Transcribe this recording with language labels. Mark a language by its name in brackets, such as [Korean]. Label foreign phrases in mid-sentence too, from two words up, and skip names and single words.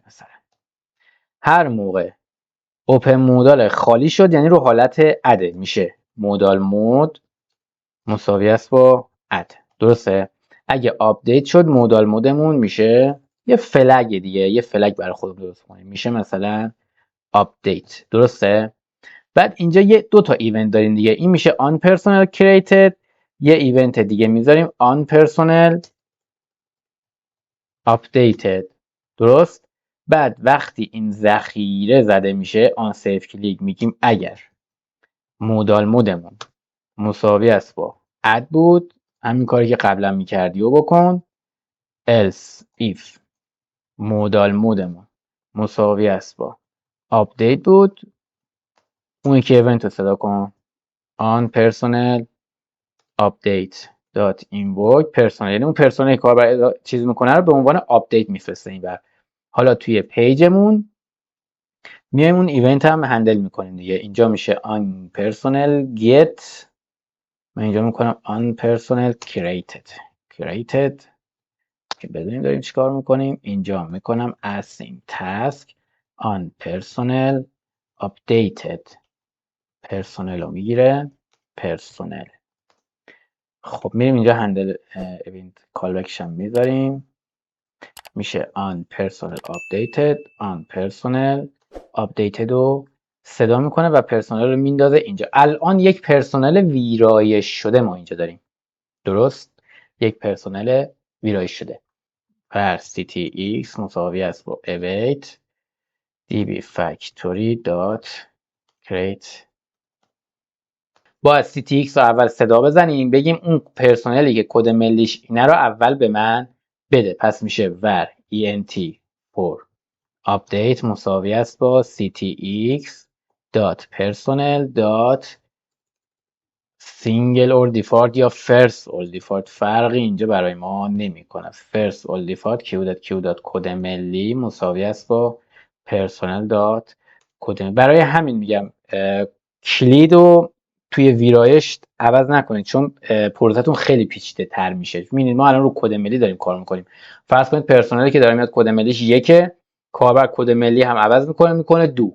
[Persian] مثلا هر موقع [English] open modal [Persian] خالی شد یعنی رو حالت اده، میشه [English] modal mode [Persian] مساوی است با اد. درسته؟ اگه آپدیت شد مودال مودمون میشه یه فلگ دیگه، یه فلگ برای خودمون درست کنیم، میشه مثلا آپدیت. درسته؟ بعد اینجا یه دو تا ایونت داریم دیگه، این میشه [English] on personal created، [Persian] یه ایونت دیگه میذاریم [English] on personal updated. [Persian] درست؟ بعد وقتی این ذخیره زده میشه [English] on save click [Persian] میگیم اگر مودال مودمون مساوی است با اد بود، همین کاری که قبلا میکردی و بکن. [English] else if [Persian] مودال مودمون مساوی است با آپدیت بود، اون که ایونت رو صدا کن [English] on personal update dot invoke personal، [Persian] یعنی اون پرسونل کاربر چیز میکنه رو به عنوان آپدیت میفرسته این بر. حالا توی پیجمون میایم اون ایونت هم هندل میکنیم دیگه. اینجا میشه [English] on personal get، [Persian] من اینجا میکنم [English] on personal created [Persian] که بدونیم داریم چیکار میکنیم. اینجا میکنم [English] async task on personal updated، [Persian] پرسونل رو میگیره پرسونل. خب میریم اینجا [English] handle event callback [Persian] میذاریم، میشه [English] on personal updated [Persian] رو صدا میکنه و پرسونل رو میندازه اینجا. الان یک پرسونل ویرایش شده ما اینجا داریم. درست؟ یک پرسونل ویرایش شده. پر ctx مساوی است با [English] await db factory dot create. [Persian] باید ctx رو اول صدا بزنیم بگیم اون پرسونلی که کد ملیش اینه رو اول به من بده. پس میشه [English] var ent for update [Persian] مساوی است با [English] ctx dot personal dot single or default [Persian] یا [English] first or default. [Persian] فرقی اینجا برای ما نمیکنه. [English] first or default q dot [Persian] کد ملی مساوی است با [English] personal dot [Persian] کد ملی. برای همین میگم کلید رو توی ویرایش عوض نکنید چون پروسه‌تون خیلی پیچیده تر میشه. میبینید ما الان رو کد ملی داریم کار میکنیم. فرض کنید پرسونلی که داره میاد کد ملیش یکه، کاربر کد ملی هم عوض میکنه 2.